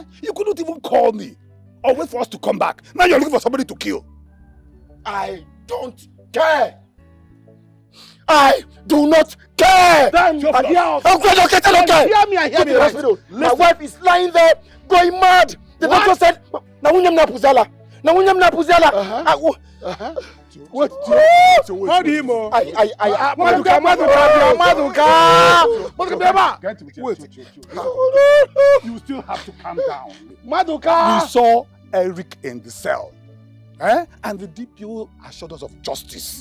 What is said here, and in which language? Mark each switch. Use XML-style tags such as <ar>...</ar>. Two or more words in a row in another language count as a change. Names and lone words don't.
<en>You couldn't even call me or wait for us to come back. Now you're looking for somebody to kill. I don't care. I do not care. Then you're I don't care. Hear me, I hear me. Hospital. My wife is lying there, going mad. The doctor said, "Nawunyam na puzala. Nawunyam na puzala." Wait, how do you know? Maduka. Wait. You still have to calm down. Maduka. We saw Eric in the cell. Eh? And the DPO assured us of justice.</en>